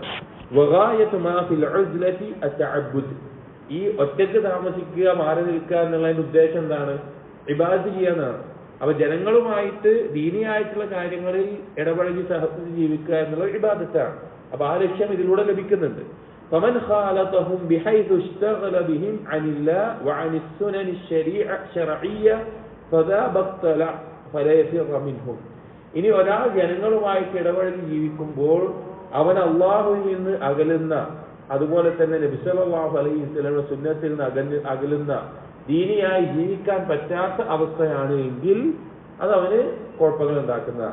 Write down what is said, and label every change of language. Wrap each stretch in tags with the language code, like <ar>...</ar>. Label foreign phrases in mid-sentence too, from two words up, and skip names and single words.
<ar>وغاية ما في العزلة التعبد,</ar> <ml>ഈ ഒറ്റയ്ക്ക് താമസിക്കുക, മാറി നിൽക്കുക എന്നുള്ളതിന്റെ ഉദ്ദേശം എന്താണ്? ഇബാദത്ത് ചെയ്യാനാണ്. അപ്പൊ ജനങ്ങളുമായിട്ട് ദീനിയായിട്ടുള്ള കാര്യങ്ങളിൽ ഇടപഴകി സഹകരിച്ച് ജീവിക്കുക എന്നുള്ള ഇബാദത്താണ്. അപ്പൊ ആ ലക്ഷ്യം ഇതിലൂടെ ലഭിക്കുന്നുണ്ട്.</ml> <ar>فمن خالطهم بحيث اشتغل بهم عن الله وعن السنن الشرعية فذا بطل فلا يفر منهم.</ar> <ml>ഇനി ഒരാൾ ജനങ്ങളുമായിട്ട് ഇടപഴകി ജീവിക്കുമ്പോൾ അവൻ അള്ളാഹുവിൽ നിന്ന് അകലുന്ന, അതുപോലെ തന്നെ നബി</ml> <ar>صلى الله عليه وسلم</ar> <ml>സുന്നത്തിൽ നിന്ന് അകലുന്ന, ദീനിയായി ജീവിക്കാൻ പറ്റാത്ത അവസ്ഥയാണ് എങ്കിൽ അത് അവന് കുഴപ്പങ്ങൾ ഉണ്ടാക്കുന്നതാണ്.</ml>